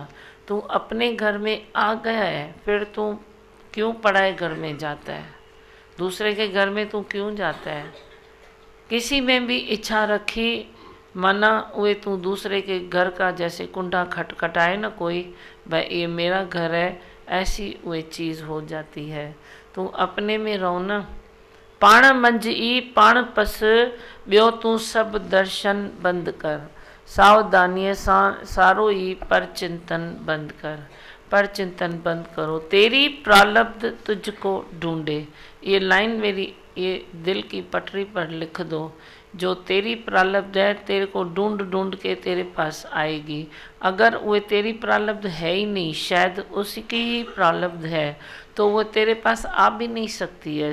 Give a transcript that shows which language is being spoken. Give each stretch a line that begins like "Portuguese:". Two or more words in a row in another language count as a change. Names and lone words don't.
Hindi: तू अपने घर में आ गया है, फिर तू क्यों पराए घर में जाता है, दूसरे के घर में तू क्यों जाता है। किसी में भी इच्छा रखी माना वे तू दूसरे के घर का जैसे कुंडा खटखटाए ना कोई, भाई ये मेरा घर है, ऐसी वे चीज़ हो जाती है। तू अपने में रहो ना।
Sindhi: पाण मंझ ई पाण पस, ॿियो तू सब दर्शन बंद कर, सावधानीअ सां सारो ई पर चिंतन बंद कर।
Hindi: पर चिंतन बंद करो, तेरी प्रारब्ध तुझको ढूंढे। ये लाइन मेरी ये दिल की पटरी पर लिख दो। जो तेरी प्रारब्ध है तेरे को ढूंढ ढूंढ के तेरे पास आएगी। अगर वो तेरी प्रारब्ध है ही नहीं, शायद उसकी ही प्रारब्ध है, तो वो तेरे पास आ भी नहीं सकती है।